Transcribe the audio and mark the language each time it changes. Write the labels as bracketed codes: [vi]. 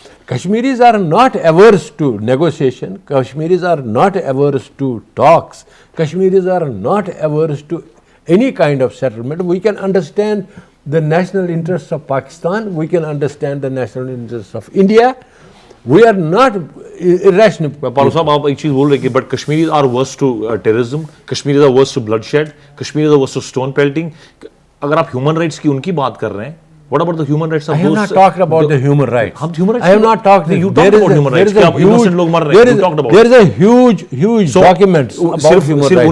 [en] Kashmiris are not averse to negotiation. Kashmiris are not averse to talks. Kashmiris are not averse to any kind of settlement. We can understand the national interests of Pakistan. We can understand the national interests of India. We are not irrational. [ur] پالو صاحب آپ ایک چیز بول رہے کہ [en] But Kashmiris are averse to terrorism, Kashmiris are averse to bloodshed, Kashmiris are averse to stone pelting. [ur] اگر آپ ہیومن رائٹس کی ان کی بات کر رہے ہیں، [en] what about the human rights of I have not talked about the human rights. human rights I have not talked. You talked about human rights. Innocent [ur] log mar rahe hain. [en] You talked about. There is a huge documents about human rights.